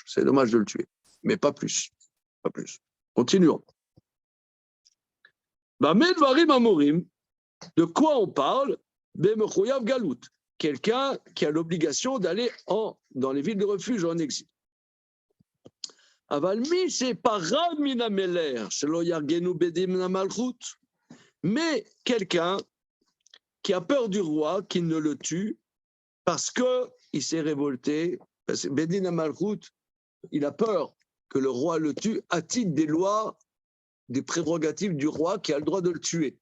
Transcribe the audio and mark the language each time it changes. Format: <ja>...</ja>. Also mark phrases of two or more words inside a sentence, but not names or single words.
<fr>C'est dommage de le tuer, mais pas plus. Pas plus. Continuons. De quoi on parle? Galout. Quelqu'un qui a l'obligation d'aller dans les villes de refuge en exil.</fr> <he>אבל מי שפירד מן המלך, שלא יהרגנו בדין מן המלכות.</he> <fr>Mais quelqu'un qui a peur du roi, qui ne le tue, parce qu'il s'est révolté, parce que</fr> <he>בדין המלכות,</he> <fr>il a peur que le roi le tue à titre des lois, des prérogatives du roi qui a le droit de le tuer.</fr>